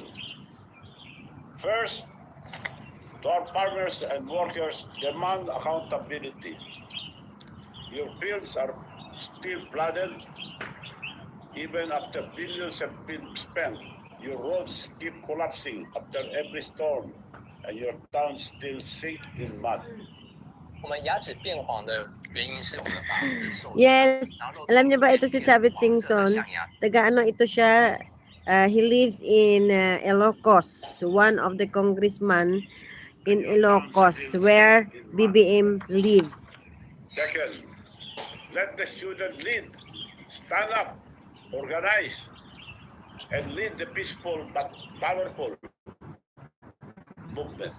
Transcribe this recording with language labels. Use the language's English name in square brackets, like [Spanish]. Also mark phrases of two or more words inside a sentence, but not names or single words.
[English] First, to our farmers and workers, demand accountability. Your fields are still flooded, even after billions have been spent. Your roads keep collapsing after every storm, and your towns still sink in mud. [Chinese] 我们牙齿变黄的原因是我们的房子受 [English] Yes. [Chinese] 然后漏 [Filipino] Alam niyo ba [Chinese] 出 [Filipino] ito si [Chinese] 一片 [Filipino] Chavit [Chinese] 黄色的 [Filipino] Singson? [Chinese] 象牙。 [Filipino] Taga ano ito siya? [English] He lives in Ilocos, one of the congressman in Ilocos where BBM lives. Second, let the student lead. Stand up, organize, and lead the peaceful but powerful movement.